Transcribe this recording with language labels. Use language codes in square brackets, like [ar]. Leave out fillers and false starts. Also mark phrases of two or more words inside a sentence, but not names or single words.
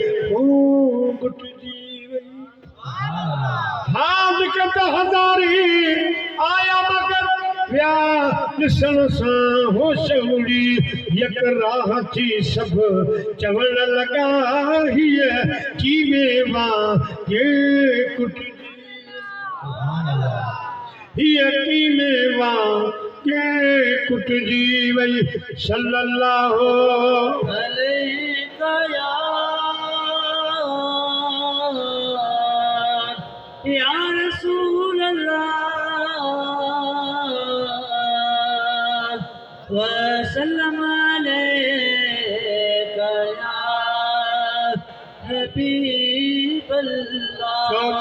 [sd] गुटिजी वई हाज़िक़त हज़ारी आया मगर विया ॾिसण सां होश उड़ी यक राह थी सभु चवण लॻा हीअ कीवे मां के कुटिजी हीअ कीवे मां के कुटिजी वई सल्लल्लाहु [ar] عليك يا رسول الله وسلم عليك يا حبيب الله